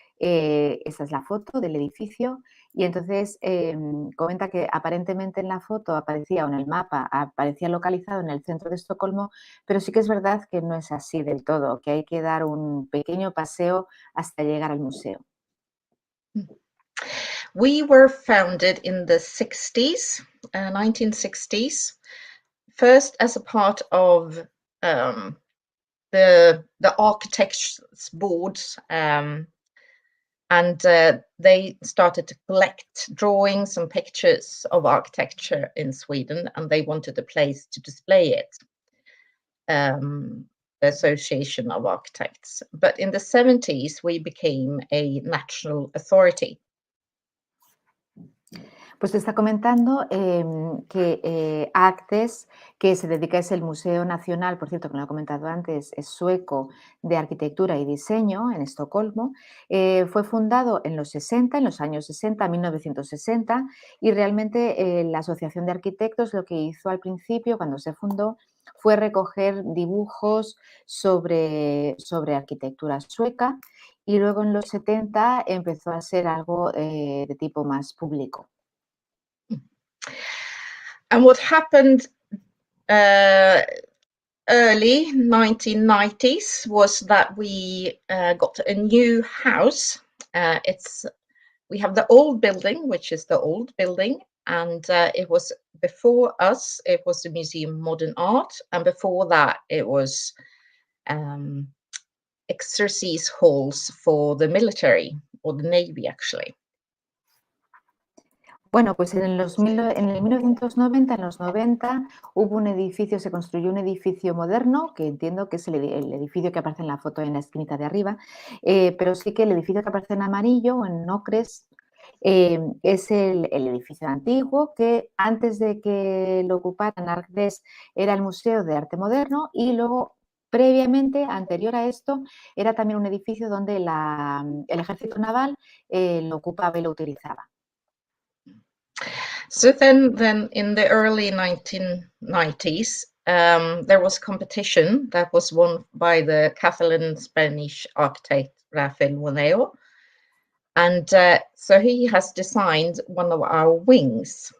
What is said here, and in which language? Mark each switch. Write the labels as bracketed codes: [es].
[es] Esta es la foto del edificio y entonces comenta que aparentemente en la foto aparecía, o en el mapa, aparecía localizado en el centro de Estocolmo, pero sí que es verdad que no es así del todo, que hay que dar un pequeño paseo hasta llegar al museo. [en] We were founded in the 60s, 1960s, first as a part of the architects' boards, and they started to collect drawings and pictures of architecture in Sweden, and they wanted a place to display it. The Association of Architects. But in the 70s, we became a national authority. [es] Pues te está comentando que ArkDes, que se dedica, es el Museo Nacional, por cierto, que lo he comentado antes, es sueco, de Arquitectura y Diseño en Estocolmo, fue fundado en los años 60, 1960, y realmente la Asociación de Arquitectos lo que hizo al principio, cuando se fundó, fue recoger dibujos sobre arquitectura sueca, y luego en los 70 empezó a ser algo de tipo más público. [en] And what happened early 1990s was that we got a new house. We have the old building, which is the old building, and it was before us. It was the Museum of Modern Art, and before that, it was exercise halls for the military or the Navy, actually. [es] Bueno, pues en el 1990, en los 90, hubo un edificio, se construyó un edificio moderno, que entiendo que es el edificio que aparece en la foto en la esquinita de arriba, pero sí que el edificio que aparece en amarillo o en ocres Es el edificio antiguo que antes de que lo ocuparan ArkDes era el Museo de Arte Moderno y luego previamente, anterior a esto, era también un edificio donde el ejército naval lo ocupaba y lo utilizaba. [en] So then in the early 1990s, there was a competition that was won by the Catalan-Spanish architect Rafael Moneo. And so he has designed one of our wings.